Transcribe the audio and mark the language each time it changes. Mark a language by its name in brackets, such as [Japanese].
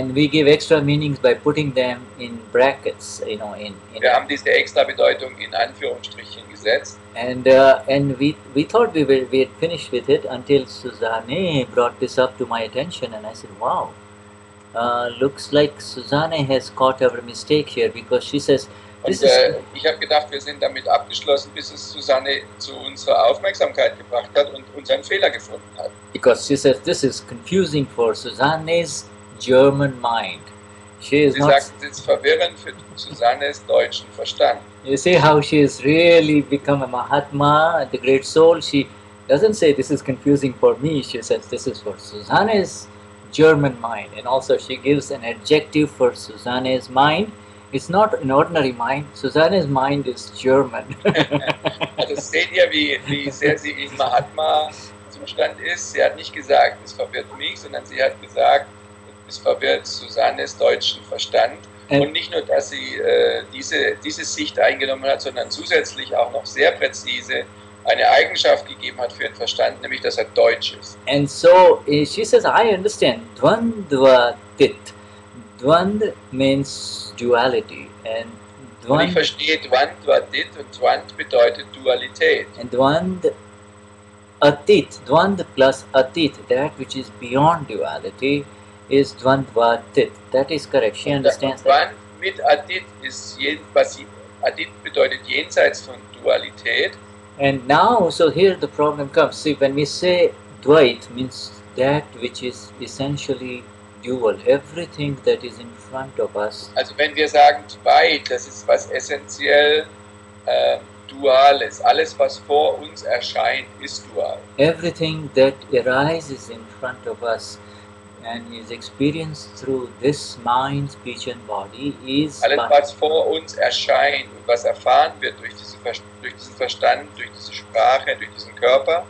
[English] And we give extra meanings by putting them in brackets, you know, [German] wir haben diese extra Bedeutung in Anführungsstrichen gesetzt. [English] And we thought we had finished with it until Susanne brought this up to my attention, and I said, wow, looks like Susanne has caught our mistake here, because she says, [German] und ich habe gedacht, wir sind damit abgeschlossen, bis es Susanne zu unserer Aufmerksamkeit gebracht hat und unseren Fehler gefunden hat. [English] Because she says this is confusing for Susanne's German mind. [German] Sie sagt, es ist verwirrend für Susannes deutschen Verstand. [English] You see how she has really become a Mahatma, the great soul. She doesn't say this is confusing for me. She says this is for Susanne's German mind. And also she gives an adjective for Susanne's mind. It's not an ordinary mind. Susanne's mind is German. [German] Also seht ihr, wie sehr sie im Mahatma-Zustand ist. Sie hat nicht gesagt, es verwirrt mich, sondern sie hat gesagt, es verwirrt Susannes deutschen Verstand. Und nicht nur, dass sie diese Sicht eingenommen hat, sondern zusätzlich auch noch sehr präzise eine Eigenschaft gegeben hat für den Verstand, nämlich dass er deutsch ist. [English] And so she says, I understand. Dvandva tit. Dvand means duality. And [German] und ich verstehe Dvandva tit, und Dvand bedeutet Dualität. [English] And Dvand atit, Dvand plus atit, that which is beyond duality, is Dvandva tit. That is correct. She understands that. [German] Dvand mit atit ist atit bedeutet jenseits von Dualität. [English] And now, so here the problem comes. See, when we say Dvait, means that which is essentially dual. Everything that is in front of us. [German] Also wenn wir sagen Dvait, das ist was essentiell Duales. Alles, was vor uns erscheint, ist dual. [English] Everything that arises in front of us and is experienced through this mind, speech and body is... [German] Alles, was vor uns erscheint und was erfahren wird durch diesen Verstand, durch diese Sprache, durch diesen Körper,